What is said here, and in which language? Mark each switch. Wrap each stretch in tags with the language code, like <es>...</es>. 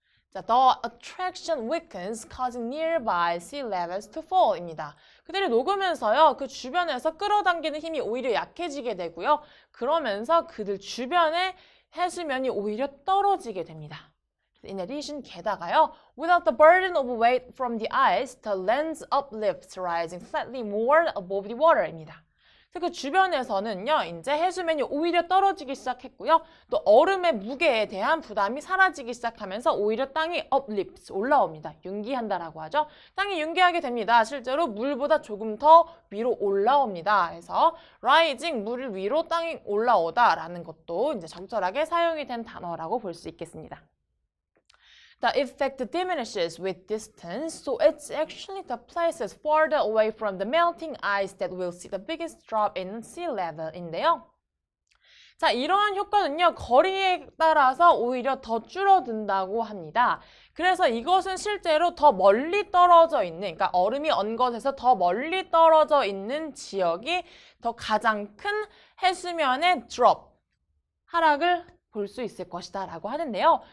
<ko>자,</ko> <en>the attraction weakens, causing nearby sea levels to fall</en> <ko>입니다. 그들이 녹으면서요, 그 주변에서 끌어당기는 힘이 오히려 약해지게 되고요. 그러면서 그들 주변의 해수면이 오히려 떨어지게 됩니다.</ko> <en>In addition,</en> <ko>게다가요,</ko> <en>without the burden of weight from the ice, the land's uplifts rising slightly more above the water</en> <ko>입니다. 그 주변에서는요, 이제 해수면이 오히려 떨어지기 시작했고요. 또 얼음의 무게에 대한 부담이 사라지기 시작하면서 오히려 땅이 uplifts, 올라옵니다. 융기한다라고 하죠. 땅이 융기하게 됩니다. 실제로 물보다 조금 더 위로 올라옵니다. 그래서 rising, 물 위로 땅이 올라오다라는 것도 이제 적절하게 사용이 된 단어라고 볼 수 있겠습니다.</ko> <en>The effect diminishes with distance, so it's actually the places farther away from the melting ice that will see the biggest drop in sea level</en> <ko>인데요. 자, 이러한 효과는요, 거리에 따라서 오히려 더 줄어든다고 합니다. 그래서 이것은 실제로 더 멀리 떨어져 있는, 그러니까 얼음이 언 것에서 더 멀리 떨어져 있는 지역이 더 가장 큰 해수면의 drop, 하락을 볼 수 있을 것이다 라고 하는데요.</ko>